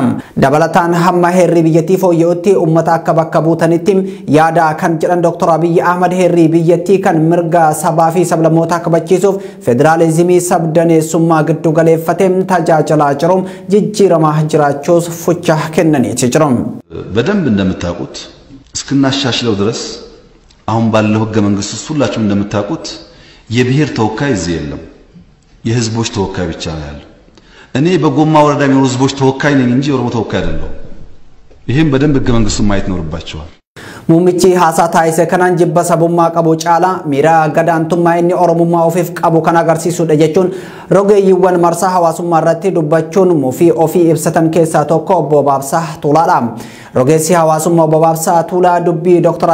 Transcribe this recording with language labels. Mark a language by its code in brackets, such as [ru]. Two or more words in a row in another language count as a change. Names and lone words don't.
[om] Dabalataan hamma heerri biyyattii fooyya'utti uummata akka bakka buutanitti yaada kan jedhan Dr. Abiyyi Ahmed heerri biyyattii kan mirga sabaa fi sablammootaa kabachiisuuf federaalizimii sabdaneessummaa giddu galeeffatee tajaajilaa jiru jijjiiramaa jiraachuus fucha kennaniiti jiru. [am] በደንብ እንደምታውቁት እስክናሻሽለው ድረስ አሁን ባለው ህገ መንግስት ውስጥ ሁላችሁም እንደምታውቁት የብሔር ተወካይ እዚህ የለም። የህዝቦች ተወካይ ብቻ ነው ያለው። እኔ በጎማ ወረዳ የሚኖሩ ህዝቦች ተወካይ ነኝ እንጂ ኦሮሞ ተወካይ አይደለሁም። ይሄን በደንብ ህገ መንግስቱን ማየት ይኖርባችኋል። [om] Muummichi haasaa taasise kanaan jibba sabummaa qabu caalaa miira gadaantummaa inni Oromummaa ofiif qabu kan agarsiisudha jechuun rogeeyyiiwwan marsaa hawaasummaa irratti dubbachuun mufii ofii ibsatan keessaa tokko obbo Baabsaa Tuulaadha. Rogeessi hawaasummaa obbo Baabsaa Tuulaa dubbii Dr.